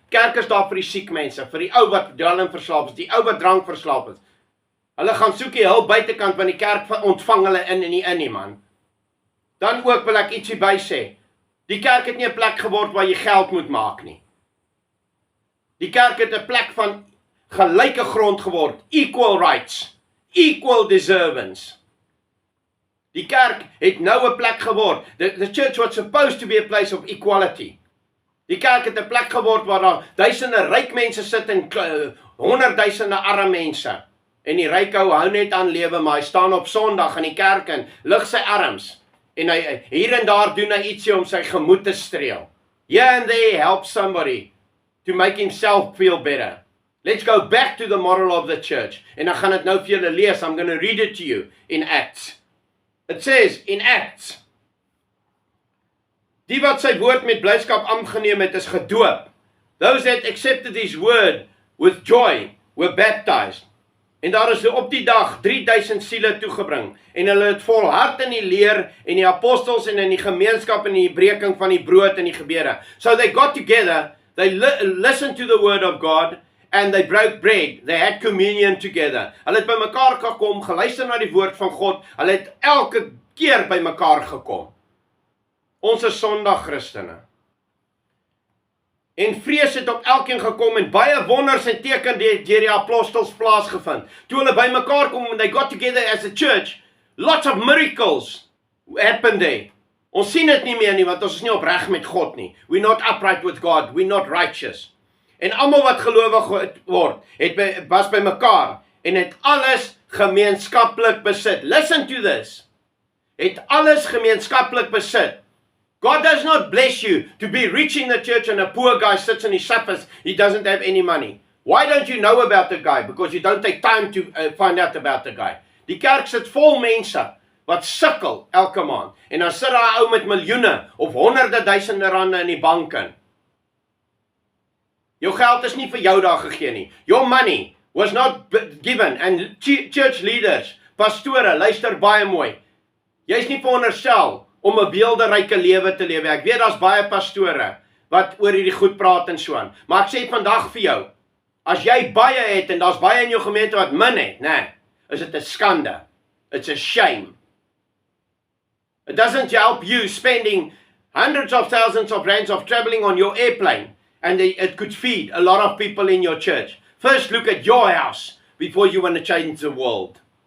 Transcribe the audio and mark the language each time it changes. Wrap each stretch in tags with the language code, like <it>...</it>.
<af>Kerk is daar vir die siek mense, vir die ou wat dwelmverslaaf is, die ou wat drank verslaaf is. Hulle gaan soek die hulp buitekant, want die kerk ontvang hulle in en nie man. Dan ook wil ek ietsie by sê. Die kerk het nie 'n plek geword waar jy geld moet maak nie. Die kerk het 'n plek van gelyke grond geword,</af> <en>equal rights, equal deservance.</en> <af>Die kerk het nou 'n plek geword.</af> <en>The church was supposed to be a place of equality.</en> <af>Die kerk het 'n plek geword waar daar duisende ryk mense sit en honderdduisende arme mense. En die ryk ou hou net aan lewe, maar hy staan op Sondag in die kerk en lig sy arms. En hy hier en daar doen hy ietsie om sy gemoed te streel.</af> <en>Here and there help somebody to make himself feel better. Let's go back to the model of the church.</en> <af>En ek gaan dit nou vir julle lees.</af> <en>I'm going to read it to you in Acts. It says in Acts,</en> <af>die wat sy woord met blydskap aangeneem het, is gedoop.</af> <en>Those that accepted his word with joy were baptized.</en> <af>En daar is op die dag 3000 siele toegebring. En hulle het volhard in die leer en die apostels en in die gemeenskap en die breking van die brood en die gebede.</af> <en>So they got together, they listened to the word of God, and they broke bread. They had communion together.</en> <af>Hulle het by mekaar gekom, geluister na die woord van God. Hulle het elke keer by mekaar gekom. Ons is Sondag Christene. En vrees het op elkeen gekom en baie wonders en teken deur die apostels plaasgevind. Toe hulle by mekaar kom</af> <en>and they got together as a church, lots of miracles happened there.</en> <af>Ons sien dit nie meer nie, want ons is nie opreg met God nie.</af> <en>We're not upright with God, we're not righteous.</en> <af>En almal wat gelowig word, was by mekaar en het alles gemeenskaplik besit.</af> <en>Listen to this.</en> <af>Het alles gemeenskaplik besit.</af> <en>God does not bless you to be rich in the church and a poor guy sits and he suffers. He doesn't have any money. Why don't you know about the guy? Because you don't take time to find out about the guy.</en> <af>Die kerk sit vol mense wat sukkel elke maand. En dan sit daar 'n ou met miljoene of honderde duisende rande in die bank in. Jou geld is nie vir jou daar gegee nie.</af> <en>Your money was not given. And church leaders,</en> <af>pastore, luister baie mooi. Jy is nie veronderstel om 'n beelderyke lewe te lewe. Ek weet daar's baie pastore wat oor hierdie goed praat en so aan. Maar ek sê vandag vir jou, as jy baie het en daar's baie in jou gemeente wat min het, nee, is dit 'n skande.</af> <en>It's a shame. It doesn't help you spending hundreds of thousands of rands of traveling on your airplane, and it could feed a lot of people in your church. First, look at your house before you want to change the world.</en>